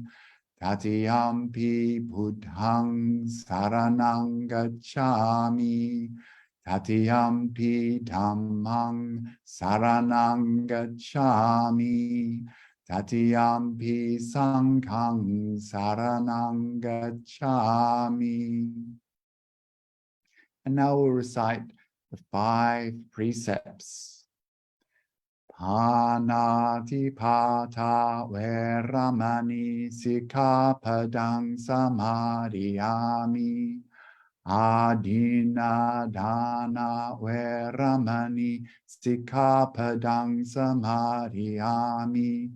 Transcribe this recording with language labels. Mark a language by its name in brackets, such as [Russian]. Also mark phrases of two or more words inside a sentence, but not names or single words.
[Pali] Tatiyampi buddhang saranang gacchami. Tatiyampi dhammang saranang gacchami. Tatiyampi sanghang saranang gacchami. [English] And now we'll recite the 5 precepts. [Pali] Panatipata veramani sikkhapadang samadhiyami. Adinadana veramani sikkhapadang samadhiyami.